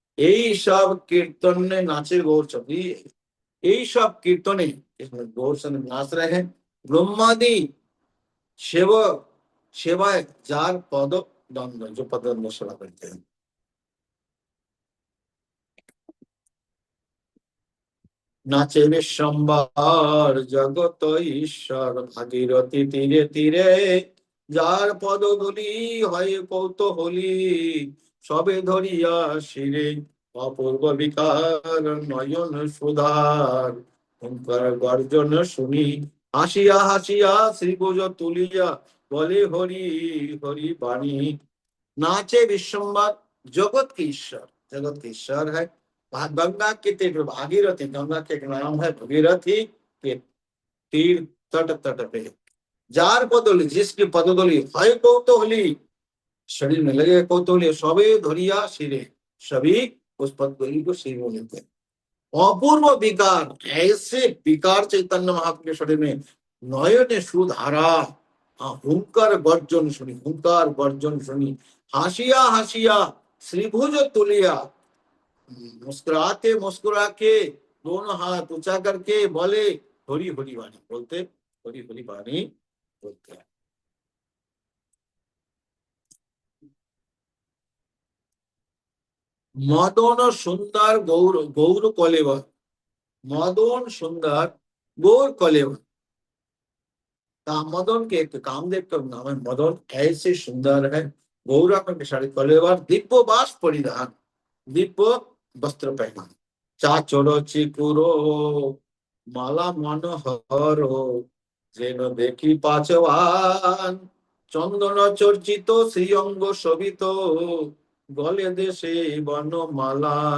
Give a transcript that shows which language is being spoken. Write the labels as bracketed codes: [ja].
[hi] यही सब कीर्तन ने नाचे गौरचंद, यही सब कीर्तने इसमें गौरचंद नाच रहे हैं। ब्रह्मादि शिव सेवाय जार पद दंड, जो पद दंड सेवा करते हैं। [bn] नाचे विश्वम्भर जगत ईश्वर, भागीरथी तीरे तीरे যার পদধূলি হয় কৌতূহলী, সবে ধরিয়া শিরে অপূর্ব বিকার নয়ন সুধার, ওঙ্কার গর্জন শুনি হাসিয়া হাসিয়া শ্রীভুজ তুলিয়া বলে হরি হরি বাণী। [hi] नाचे विश्वम्भर जगत के ईश्वर, जगत के ईश्वर है। गंगा के तीर भागीरथी, गंगा के नाम है भागीरथी के तीर तट तट पे जार पदोली, जिसकी पदोली है कौतूहली, शरीर में लगे कौतूहली, सभी धरिया सिरे, सभी उस पदोली को सिर में लेते हैं। अपूर्व विकार, ऐसे विकार चैतन्य महाप्रभु के शरीर में नयने सुधारा, [bn] হুঙ্কার গর্জন শুনি, হুঙ্কার গর্জন শুনি। হাসিয়া হাসিয়া শ্রীভুজ তুলিয়া, [hi] मुस्कुराते मुस्कुरा के दोनों हाथ ऊंचा करके बोले हरि हरि वाणी बोलते, हरि हरि वाणी बोलते हैं। मदन सुंदर गौर गौर कलेवर, मदन सुंदर गौर कलेवर। मदन के कामदेव का नाम है मदन, ऐसे सुंदर है। गौरा में साड़ी कलेवर, दिव्य बास परिधान, दिव्य वस्त्र पहना। [bn] चाचर चिकुरो माला मनोहर, যেন দেখি পাচওয়ান, চন্দন চর্চিত শ্রীঅঙ্গ শোভিত, গলে দেশে বনমালা।